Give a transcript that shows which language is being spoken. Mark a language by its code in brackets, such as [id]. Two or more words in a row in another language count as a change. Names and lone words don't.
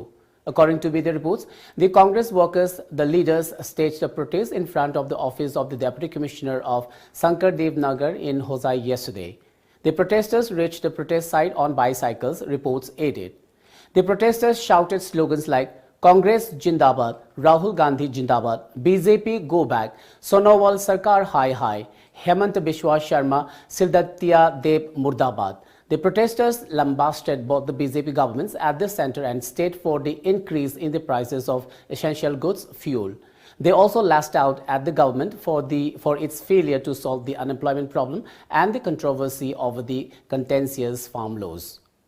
[en] According to media reports, the Congress workers, the leaders, staged a protest in front of the office of the Deputy Commissioner of Sankardev Nagar in Hosai yesterday. The protesters reached the protest site on bicycles, reports aided. The protesters shouted slogans like Congress Jindabad, Rahul Gandhi Jindabad, BJP Go Back, Sonowal Sarkar Hi Hi, Hemant Biswa Sharma, Sildatya Deb Murdabad. The protesters lambasted both the BJP governments at the center and state for the increase in the prices of essential goods, fuel. They also lashed out at the government for its failure to solve the unemployment problem and the controversy over the contentious farm laws.